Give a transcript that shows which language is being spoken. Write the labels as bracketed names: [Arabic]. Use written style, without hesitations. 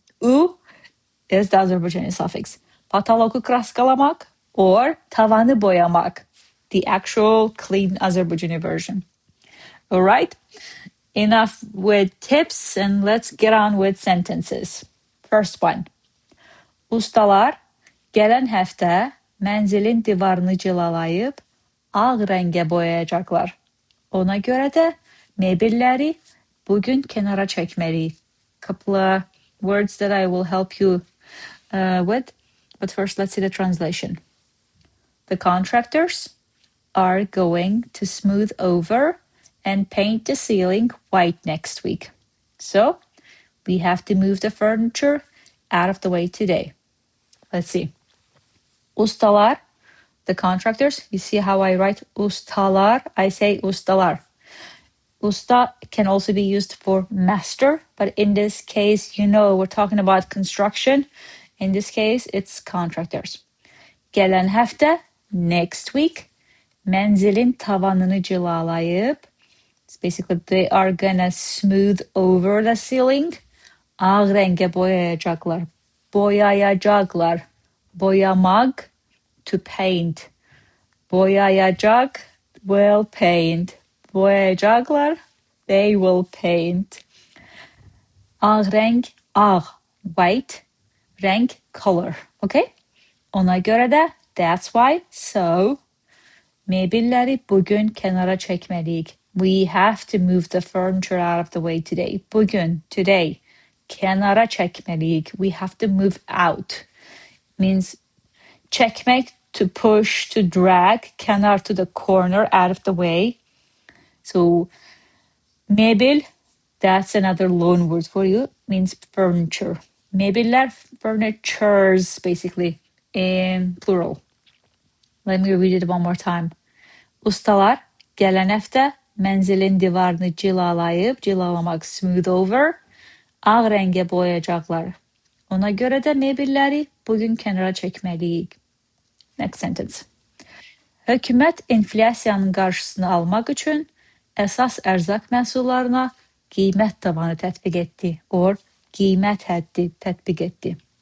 [English] U is the Azerbaijani suffix. Patoloku kraskalamak or [Azerbaijani] tavanı boyamak, [English] the actual clean Azerbaijani version. All right? Enough with tips and let's get on with sentences. First one. [Azerbaijani] Ustalar gələn həftə mənzilin divarını cilalayıb ağ rəngə boyayacaqlar. Ona görə də mebelləri bugün kənara çəkməliyik. [English] Couple of words that I will help you with. But first, let's see the translation. The contractors are going to smooth over and paint the ceiling white next week. So we have to move the furniture out of the way today. Let's see. Ustalar, the contractors. You see how I write ustalar? I say ustalar. Usta can also be used for master, but in this case, you know, we're talking about construction. In this case, it's contractors. [Azerbaijani] Gələn həftə, [English] next week, [Azerbaijani] mənzilin tavanını cilalayıb. It's basically they are gonna smooth over the ceiling. Ağ rəngə boyayacaqlar. Boyayacaqlar. [English] Boyamak, to paint. Boyayacaq, will paint. Boyayacaqlar, they will paint. Ağ rəng, ağ, white, rəng, color. Okay? [Azerbaijani] Ona görə də, [English] that's why, so, [Azerbaijani] mebelləri bugün kənara çəkməliyik. [English] We have to move the furniture out of the way today. [Azerbaijani] Bugün, today, kənara çəkməliyik. [English] We have to move out. Means çəkmək, to push, to drag, kənar, to the corner, out of the way. So, mebel, that's another loan word for you, means furniture. Mebellər, furnitures, basically, in plural. Let me read it one more time. [Azerbaijani] Ustalar, gələn həftə mənzilin divarını cilalayıb, cilalamak, [English] smooth over, [Azerbaijani] ağ rəngə boyayacaqlar. Ona görə də mebelləri bugün kənara çəkməliyik. [English] Next sentence. [Azerbaijani] Hökumət inflyasiyanın qarşısını almaq üçün əsas ərzaq məhsullarına qiymət tavanı tətbiq etdi or qiymət həddi tətbiq etdi.